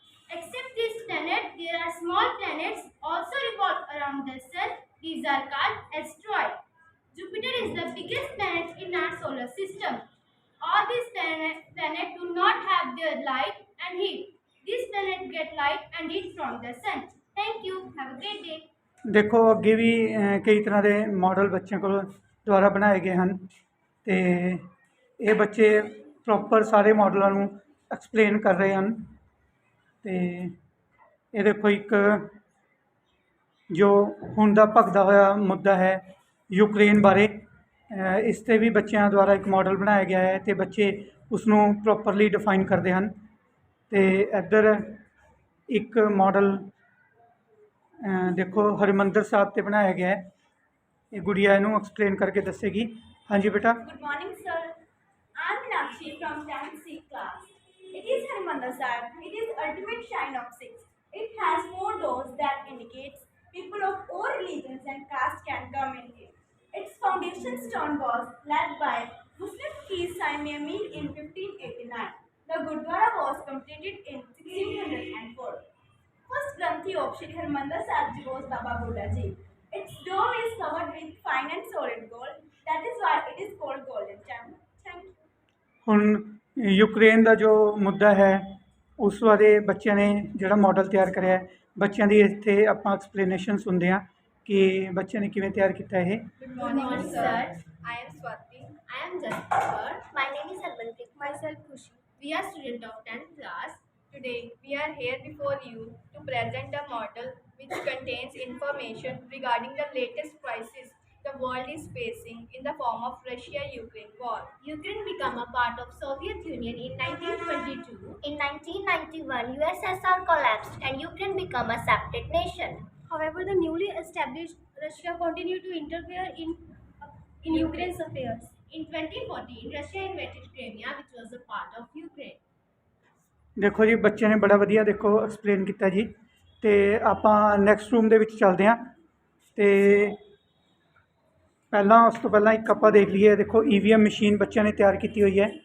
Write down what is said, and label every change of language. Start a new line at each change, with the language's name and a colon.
English: Except this planet, there are small planets also revolve around the Sun. These are called asteroids. Jupiter is the biggest planet in our solar system. All these planets do not have their light and heat. These planets get light and heat from the sun. Thank you. Have a great day.
Punjabi: ਦੇਖੋ ਅੱਗੇ ਵੀ ਕਈ ਤਰ੍ਹਾਂ ਦੇ model ਬੱਚਿਆਂ ਕੋਲ ਦੁਆਰਾ ਬਣਾਏ ਗਏ ਹਨ ਤੇ ਇਹ ਬੱਚੇ ਪ੍ਰੋਪਰ ਸਾਰੇ ਮਾਡਲਾਂ ਨੂੰ ਐਕਸਪਲੇਨ ਕਰ ਰਹੇ ਹਨ। ਤੇ ਇਹ ਦੇਖੋ ਇੱਕ ਜੋ ਹੁਣ ਦਾ ਭਖਦਾ ਹੋਇਆ ਮੁੱਦਾ ਹੈ ਯੂਕਰੇਨ ਬਾਰੇ, ਇਸ 'ਤੇ ਵੀ ਬੱਚਿਆਂ ਦੁਆਰਾ ਇੱਕ ਮਾਡਲ ਬਣਾਇਆ ਗਿਆ ਹੈ ਅਤੇ ਬੱਚੇ ਉਸਨੂੰ ਪ੍ਰੋਪਰਲੀ ਡਿਫਾਈਨ ਕਰਦੇ ਹਨ। ਅਤੇ ਇੱਧਰ ਇੱਕ ਮਾਡਲ ਦੇਖੋ ਹਰਿਮੰਦਰ ਸਾਹਿਬ 'ਤੇ ਬਣਾਇਆ ਗਿਆ ਹੈ। ਇਹ ਗੁੜੀਆ ਇਹਨੂੰ ਐਕਸਪਲੇਨ ਕਰਕੇ ਦੱਸੇਗੀ। ਹਾਂਜੀ ਬੇਟਾ।
English: Good morning, sir. I'm Meenakshi from 10th C class. It is Harmandir Sahib. It is ultimate shrine of Sikhs. It has 4 doors that indicates people of all religions and castes can come in here. Its foundation stone was led by Muslim Fakir Saimi Amir in 1589. The Gurdwara was completed in 1604. First Granthi of Shri Harmandir Sahib Ji was Baba Buddha Ji. Its dome is covered with fine and solid gold. That is why it is called Golden Temple. Thank you.
Punjabi: ਹੁਣ Ukraine ਦਾ ਜੋ ਮੁੱਦਾ ਹੈ ਉਸ ਬਾਰੇ ਬੱਚਿਆਂ ਨੇ ਜਿਹੜਾ model ਤਿਆਰ ਕਰਿਆ ਹੈ, ਬੱਚਿਆਂ ਦੀ ਇੱਥੇ ਆਪਾਂ ਐਕਸਪਲੇਨੇਸ਼ਨ ਸੁਣਦੇ ਹਾਂ ਕਿ ਬੱਚਿਆਂ ਨੇ ਕਿਵੇਂ ਤਿਆਰ ਕੀਤਾ ਇਹ।
English: Good morning, sir. I am Swati. I am Jasper. My name is Harmanpreet. Myself Khushi. We are students of 10th class. Today we are here before you to present a model which contains information regarding the latest crisis the world is facing in the form of Russia-Ukraine war. Ukraine became a part of Soviet Union in 1922. In 1991, USSR collapsed and Ukraine became a separate nation. However, the newly established Russia continued to interfere in Ukraine's affairs. In 2014, Russia invaded Crimea, which was a part of Ukraine.
Punjabi: ਦੇਖੋ ਜੀ ਬੱਚਿਆਂ ਨੇ ਬੜਾ ਵਧੀਆ ਦੇਖੋ explain ਕੀਤਾ ਜੀ। ਅਤੇ ਆਪਾਂ ਨੈਕਸਟ ਰੂਮ ਦੇ ਵਿੱਚ ਚੱਲਦੇ ਹਾਂ। ਅਤੇ ਪਹਿਲਾਂ ਉਸ ਤੋਂ ਪਹਿਲਾਂ ਇੱਕ ਆਪਾਂ ਦੇਖ ਲਈਏ, ਦੇਖੋ EVM ਮਸ਼ੀਨ ਬੱਚਿਆਂ ਨੇ ਤਿਆਰ ਕੀਤੀ ਹੋਈ ਹੈ।